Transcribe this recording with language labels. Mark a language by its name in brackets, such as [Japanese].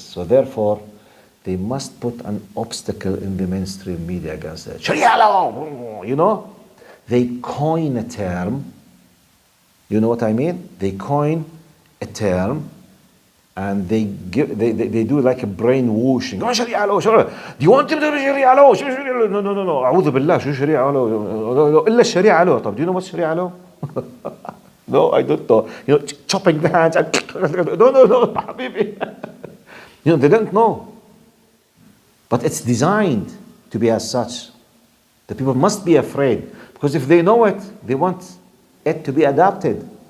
[English] So therefore, they must put an obstacle in the mainstream media against it. Sharia law, you know? They coin a term. You know what I mean? They coin a term and they do like a brainwashing. Oh, Sharia law, Sharia. Do you want him to do Sharia law? No, no, no, no. [Arabic] أعوذ بالله, شو شريعة law? إلا الشريعة law. [English] طب do you know what's Sharia law? No, I don't know. You know, chopping the hands. And no, habibi. You know, they don't know. But it's designed to be as such. The people must be afraid. Because if they know it, they want it to be adapted.